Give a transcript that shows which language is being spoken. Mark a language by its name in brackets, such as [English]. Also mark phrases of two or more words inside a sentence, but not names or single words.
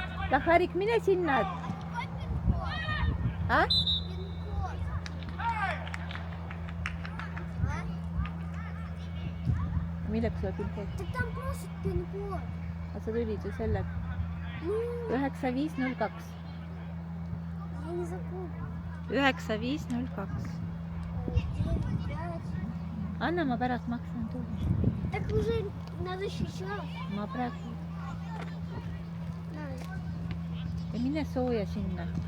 [Estonian] Taharik, mine sinna. Milleks sulle pinkood? [Russian] Там просит пин-код. [Estonian] Aga sa tulid ju selle 9502. [Russian] Я не запомнила. [Estonian] 9502. 9, 5. Anna, ma pärast maksan tulla. [Russian] Так уже надо сейчас. [Estonian] Ma praegu. [Russian] На. [Estonian] Ja mine sooja sinna.